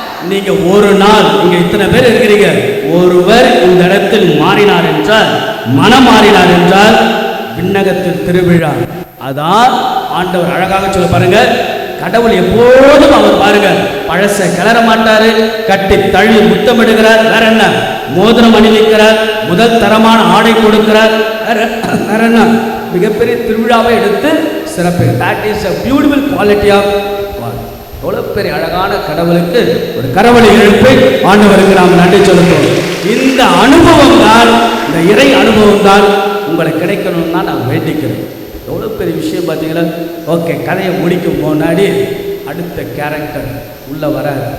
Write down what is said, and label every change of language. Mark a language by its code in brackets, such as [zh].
[ta] நீங்க ஒரு நாள், நீங்க இத்தனை பேர் இருக்கிறீங்க, ஒருவர் இந்த இடத்தில் மாறினார் என்றால், மனம் மாறினார் என்றால் விண்ணகத்தில் திருவிழா. அதான் ஆண்டவர் அழகாக சொல்ல பாருங்க. கடவுள் எப்போதும் அவர் பாருங்க பழச கிளற மாட்டாரு, கட்டி தள்ளி முத்தமிடுகிறார். வேற என்ன? மோதிரம் அணிவிக்கிறார், முதல் தரமான ஆடை கொடுக்கிறார். வேற என்ன? மிகப்பெரிய திருவிழாவை எடுத்து சிறப்பு. [en] that is a beautiful quality of God. [ta] எவ்வளவு பெரிய அழகான கடவுளுக்கு ஒரு கரவொலி எழுப்பை ஆண்டவருக்கு நாம் நன்றி சொல்லுவோம். இந்த அனுபவம் தான், இந்த இறை அனுபவம் தான் உங்களுக்கு கிடைக்கணும்னு தான் நான் வேண்டிக்கிறேன். எவ்வளோ பெரிய விஷயம் பார்த்தீங்களா? ஓகே, கதையை முடிக்கும் முன்னாடி அடுத்த கேரக்டர் உள்ள வராது.